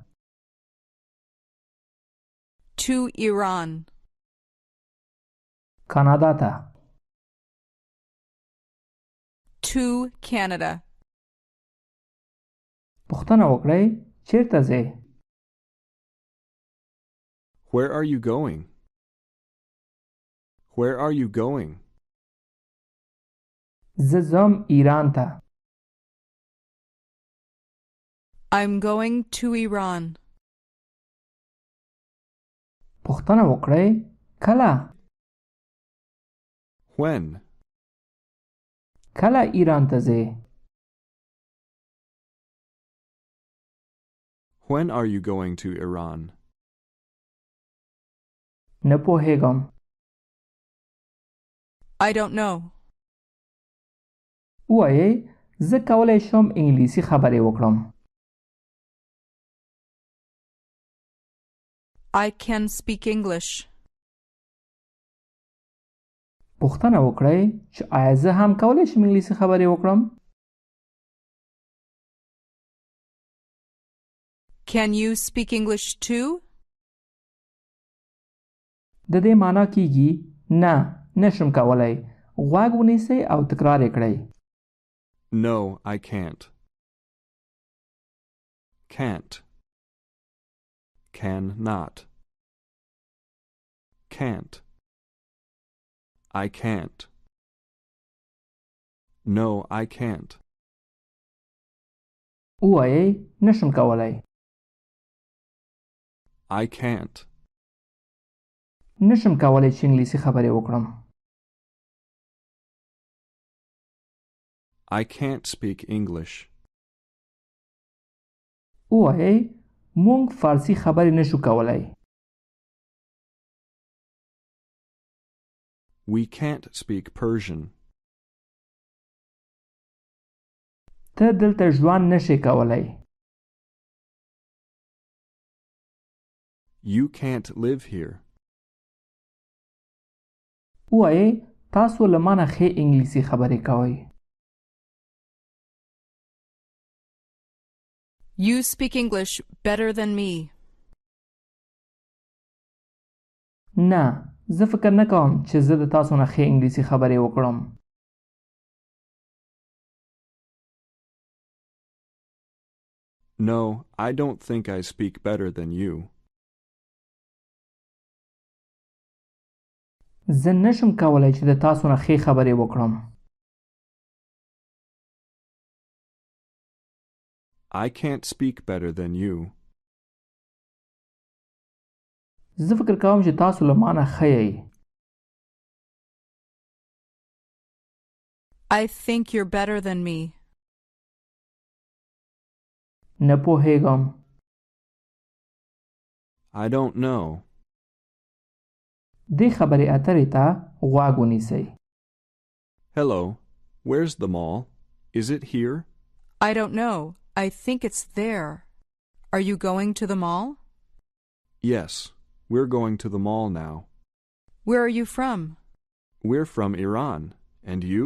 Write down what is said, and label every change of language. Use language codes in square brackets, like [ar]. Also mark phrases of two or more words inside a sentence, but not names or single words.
[en] To Iran. [ps] کانادا ته. [en] To Canada. [ps] پوښتنه وکړئ چیرته ځئ؟ [en] Where are you going? Where are you going? [ps] زه ځم ایران ته. [en] I'm going to Iran. [ps] پوښتنه وکړئ کله [en] When? [ps] کله ایران ته ځې [en] When are you going to Iran? [ps] نه پوهیږم [en] I don't know. [ps] وایي زه کولی شم انګلیسي خبرې وکړم [en] I can speak English. [ps] پوښتنه وکړئ چې آیا زه هم کولی شم انګلیسي خبرې وکړم [en] Can you speak English too? [ps] د دې معنا کیږي نه نشم کولی غوږ ونیسئ او تکرار یې کړئ [en] No, I can't. Can't. Can not. Can't. I can't. No, I can't. [ps] وایي نشم کولی [en] I can't. [ps] نشم کولی چې انګلیسي خبرې وکړم [en] I can't speak English. [ps] وایي مونږ فارسی خبرې نشو کولی [en] We can't speak Persian. [ps] ته دلته ژوند نشې کولی [en] You can't live here. [ps] وایي تاسو له مانه ښې انګلیسي خبرې کوئ [en] You speak English better than me. [ps] نه زه فکر نه کوم چې زه د تاسو نه ښې انګلیسي خبرې وکړم [en] No, I don't think I speak better than you. [ps] زه نشم کولی چې د تاسو نه ښې خبرې وکړم [en] I can't speak better than you. [ps] زه فکر کوم چې تاسو له مانه ښه یئ [en] I think you're better than me. [ps] نه پوهیږم [en] I don't know. [ps] دې خبرې اترې ته غوږ ونیسئ [en] Hello, where's the mall? Is it here? I don't know. I think it's there. Are you going to the mall? Yes, we're going to the mall now. Where are you from? We're from Iran. And you?